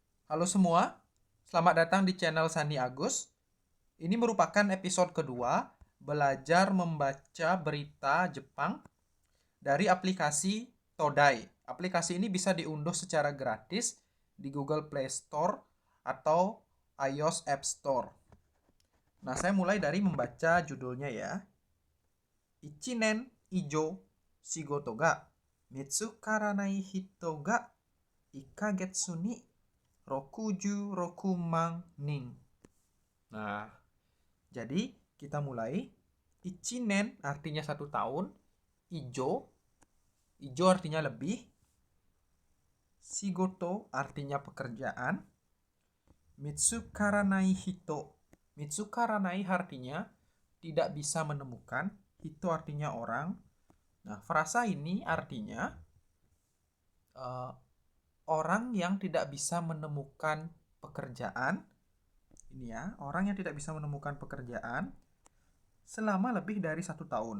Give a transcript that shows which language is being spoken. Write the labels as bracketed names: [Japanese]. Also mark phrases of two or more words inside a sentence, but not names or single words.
[Indonesian] Halo semua, selamat datang di channel Sani Agus. Ini merupakan episode kedua belajar membaca berita Jepang dari aplikasi Todai. Aplikasi ini bisa diunduh secara gratis di Google Play Store atau iOS App Store. Nah, saya mulai dari membaca judulnya ya. [Japanese] 一年以上仕事が見つからない人が1ヶ月に66万人. [Indonesian] Nah, jadi kita mulai. Ichinen artinya 1 tahun. Ijo, ijo artinya lebih. Shigoto artinya pekerjaan. [Japanese] 見つからない人. [Indonesian] Mitsukaranai artinya tidak bisa menemukan. Hito artinya orang. Nah, frasa ini artinya orang yang tidak bisa menemukan pekerjaan. Ini ya, orang yang tidak bisa menemukan pekerjaan selama lebih dari 1 tahun.